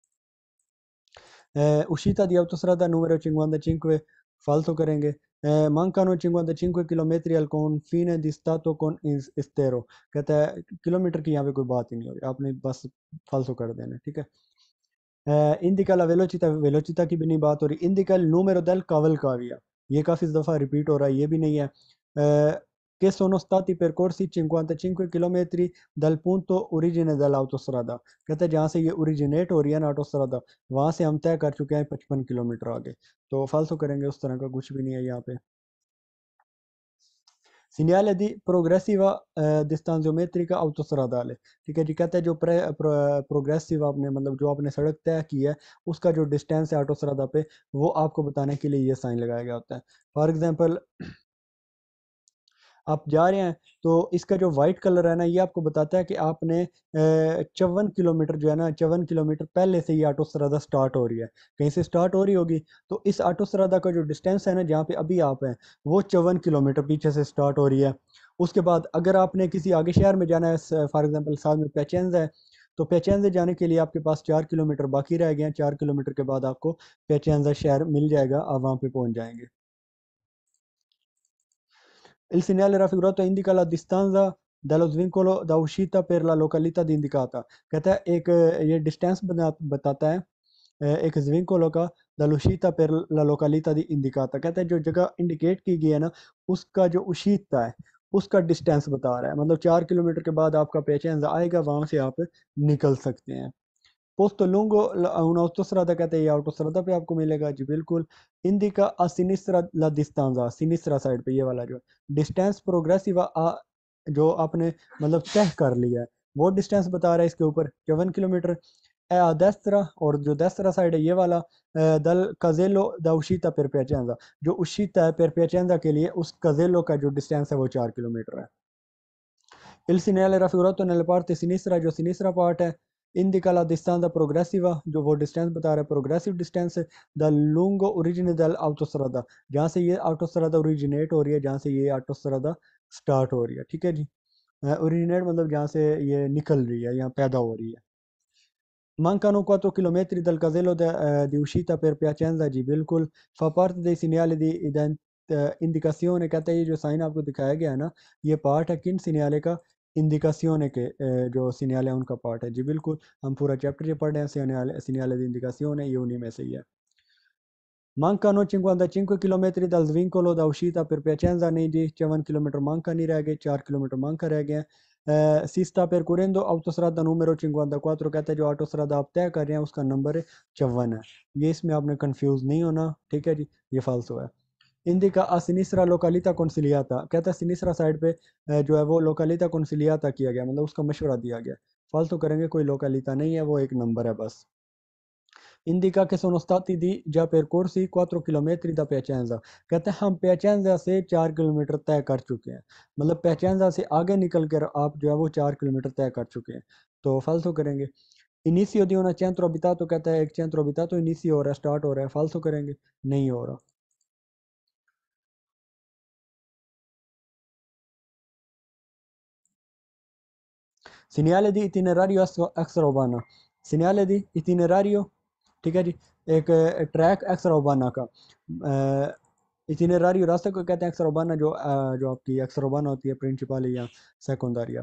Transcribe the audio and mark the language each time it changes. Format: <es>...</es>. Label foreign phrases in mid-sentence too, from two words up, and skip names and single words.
<it>uscita di autostrada numero 55 falso करेंगे। mancano 55 chilometri al confine di stato con estero,</it> <hi>कहता है किलोमीटर की यहाँ पे कोई बात ही नहीं होगी, आपने बस फालसो कर देना है, ठीक है।</hi> <it>indica la velocità, velocità</it> <hi>की भी नहीं बात हो रही।</hi> <it>indica il numero del cavalcavia,</it> <hi>ये काफ़ी दफ़ा रिपीट हो रहा है, ये भी नहीं है।</hi> <it>che sono stati percorsi 55 किलोमीटर dal punto origine dell'autostrada।</it> <hi>कहते हैं जहाँ से ये ओरिजिनेट हो रही है ना ऑटोस्ट्रादा, वहाँ से हम तय कर चुके हैं 55 किलोमीटर आगे। तो फालतू करेंगे, उस तरह का कुछ भी नहीं है यहाँ पे।</hi> <it>Segnale di progressiva distanziometrica autostradale।</it> <hi>ठीक है जी, कहते हैं जो प्रोग्रेसिव आपने मतलब जो आपने सड़क तय की है उसका जो डिस्टेंस है ऑटोस्ट्रादा पे, वो आपको बताने के लिए ये साइन लगाया गया होता है। फॉर एग्जांपल आप जा रहे हैं तो इसका जो वाइट कलर है ना, ये आपको बताता है कि आपने 54 किलोमीटर जो है ना, 54 किलोमीटर पहले से ये ऑटोस्ट्रादा स्टार्ट हो रही है, कहीं से स्टार्ट हो रही होगी। तो इस ऑटोस्ट्रादा का जो डिस्टेंस है ना, जहाँ पे अभी आप हैं, वो 54 किलोमीटर पीछे से स्टार्ट हो रही है। उसके बाद अगर आपने किसी आगे शहर में जाना है, फॉर एग्जाम्पल साथ में पेचेंज है, तो पेचेंज जाने के लिए आपके पास 4 किलोमीटर बाकी रह गए हैं। 4 किलोमीटर के बाद आपको पेचेंज शहर मिल जाएगा, आप वहाँ पे पहुँच जाएंगे।</hi> <it>Il segnale raffigurato indica la distanza dallo svincolo da uscita per la località di indicata।</it> <hi>कहता है एक ये डिस्टेंस बताता है एक svincolo का</hi> <it>dall'uscita per la località di indicata।</it> <hi>कहता है जो जगह इंडिकेट की गई है ना, उसका जो उशीता है उसका डिस्टेंस बता रहा है। मतलब 4 किलोमीटर के बाद आपका पेचेंजा आएगा, वहां से आप निकल सकते हैं।</hi> <it>Posto lungo un'autostrada</it> <hi>कहते हैं, ये autostrada पे आपको मिलेगा जी बिल्कुल।</hi> <it>Indica a sinistra la distanza,</it> <hi>sinistra साइड पे ये वाला जो डिस्टेंस प्रोग्रेसिव जो आपने मतलब तय कर लिया है, वो डिस्टेंस बता रहा है इसके ऊपर 54 किलोमीटर।</hi> <it>è a destra,</it> <hi>और जो destra साइड है ये वाला</hi> <it>dal casello da uscita per Piacenza,</it> <hi>जो uscita है per Piacenza के लिए उस casello का जो डिस्टेंस है वो 4 किलोमीटर है।</hi> <it>Il segnale raffigurato nella parte sinistra,</it> <hi>जो sinistra पार्ट है,</hi> <it>indica la distanza progressiva,</it> <hi>जो वो डिस्टेंस बता रहा है प्रोग्रेसिव डिस्टेंस द</hi> <it>lungo origine dell'autostrada,</it> <hi>जहाँ से ये ऑटोस्ट्रादा ओरिजिनेट हो रही है, जहाँ से ये ऑटोस्ट्रादा स्टार्ट हो रही है। ठीक है जी, ओरिजिनेट मतलब जहाँ से ये निकल रही है, यहाँ पैदा हो रही है।</hi> <it>Mancano 4 chilometri dal casello di uscita per Piacenza</it> <hi>जी बिल्कुल।</hi> <it>fa parte dei segnali di indicazione,</it> <hi>कहता है ये जो साइन आपको दिखाया गया है ना, ये पार्ट है किन सिग्नल का, इंडिकासियोने के जो सिग्नल है उनका पार्ट है जी बिल्कुल। हम पूरा चैप्टर जो पढ़ रहे हैं सिग्नल</hi> <it>di indicazione,</it> <hi>ये उन्हीं में से ही है।</hi> <it>Mancano 55 km dal svincolo da uscita per Piacenza,</it> <hi>नहीं जी 54 किलोमीटर manca नहीं रह गए, 4 किलोमीटर manca रह गए हैं।</hi> <it>si sta percorrendo autostrada numero 54,</it> <hi>कहते हैं जो ऑटोस्ट्रादा आप तय कर रहे हैं उसका नंबर 54 है। ये इसमें आपने कंफ्यूज नहीं होना, ठीक है जी, ये फालतू है।</hi> <it>indica a sinistra località consigliata,</it> <hi>कहता है सिनिस्रा साइड पे जो है वो</hi> <it>località consigliata</it> <hi>किया गया, मतलब उसका मशवरा दिया गया। फालतू करेंगे, कोई लोकालिता नहीं है, वो एक नंबर है बस।</hi> <it>Indica che sono stati di già percorsi 4 किलोमीटर da Piacenza,</it> <hi>कहते हैं हम Piacenza से 4 किलोमीटर तय कर चुके हैं। मतलब Piacenza से आगे निकल कर आप जो है वो 4 किलोमीटर तय कर चुके हैं। तो फालतू करेंगे।</hi> <it>Inizio di un centro abitato,</it> <hi>कहता है एक</hi> <it>centro abitato inizio</it> <hi>हो रहा है, स्टार्ट हो रहा है, फालतू करेंगे, नहीं हो रहा।</hi> <it>Segnale di itinerario extra urbana, segnale di itinerario,</it> <hi>ठीक है जी, एक ट्रैक</hi> <it>extra urbana</it> <hi>का इटिनरारी रास्ते को कहते हैं</hi> <it>extra urbana,</it> <hi>जो आपकी</hi> <it>extra urbana</it> <hi>होती है प्रिंसिपल या सेकेंडरिया।</hi>